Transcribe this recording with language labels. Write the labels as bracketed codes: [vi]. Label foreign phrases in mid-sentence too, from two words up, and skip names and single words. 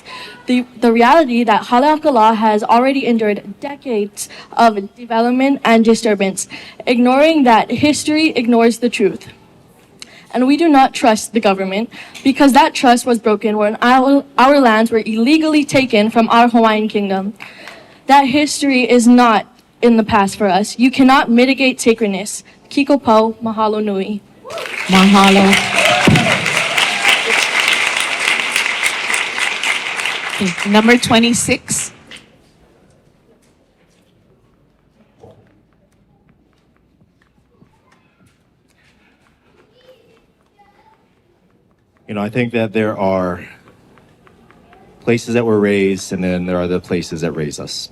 [en] The reality that Haleakalā has already endured decades of development and disturbance, ignoring that history ignores the truth. And we do not trust the government because that trust was broken when our lands were illegally taken from our Hawaiian kingdom. That history is not in the past for us. You cannot mitigate sacredness. [haw] Kiko Pau, mahalo nui. [en] Mahalo. Okay, number 26. You know, I think that there are places that we're raised, and then there are the places that raise us.